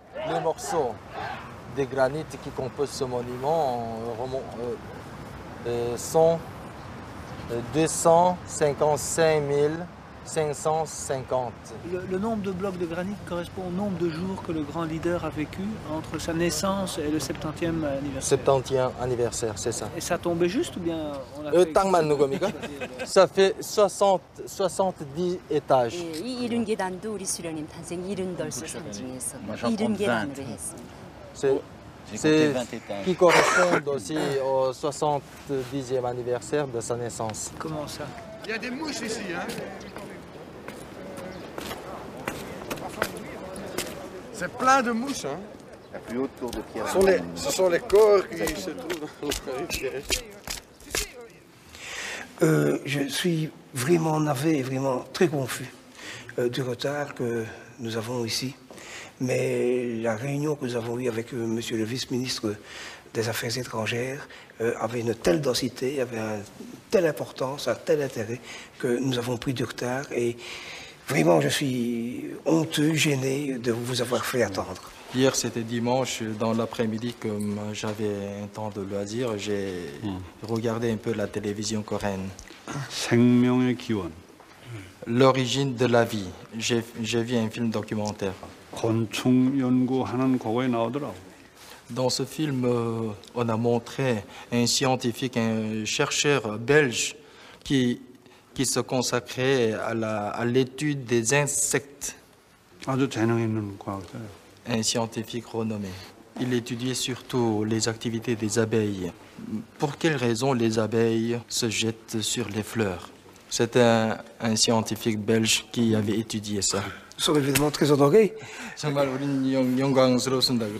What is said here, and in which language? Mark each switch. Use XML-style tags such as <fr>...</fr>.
<fr>Les morceaux de granit qui composent ce monument sont 255 550. Le nombre de blocs de granit correspond au nombre de jours que le grand leader a vécu entre sa naissance et le 70e anniversaire. 70e anniversaire, c'est ça. Et ça tombait juste ou bien on a fait... Ça fait 70 étages.</fr> <ko>이른 계단도 우리 수령님 탄생 70돌수 상징해서 이른 계단으로 했습니다.</ko> <fr>C'est qui correspond aussi au 70e anniversaire de sa naissance. Comment ça? Il y a des mouches ici, hein. C'est plein de mouches, hein. La plus haute tour de pierre. Ce sont les corps qui se trouvent dans la rivière. Je suis vraiment navré et vraiment très confus du retard que nous avons ici. Mais la réunion que nous avons eue avec monsieur le vice-ministre des Affaires étrangères avait une telle densité, avait une telle importance, un tel intérêt que nous avons pris du retard. Et vraiment, je suis honteux, gêné de vous avoir fait attendre. Hier, c'était dimanche, dans l'après-midi, comme j'avais un temps de loisir, j'ai regardé un peu la télévision coréenne.</fr> <ko>생명의 기원.</ko> <fr>L'origine de la vie. J'ai vu un film documentaire.</fr> <ko>곤충 연구하는 거기에 나오더라고.</ko> <fr>Dans ce film, on a montré un scientifique, un chercheur belge qui se consacrait à l'étude des insectes.</fr> <ko>아주 재능 있는 과학자예요.</ko> <fr>Un scientifique renommé. Il étudiait surtout les activités des abeilles. Pour quelles raisons les abeilles se jettent sur les fleurs? C'est un scientifique belge qui avait étudié ça. Nous sommes évidemment très honorés.</fr> <ko>정말 우린 영광스러웠습니다.</ko>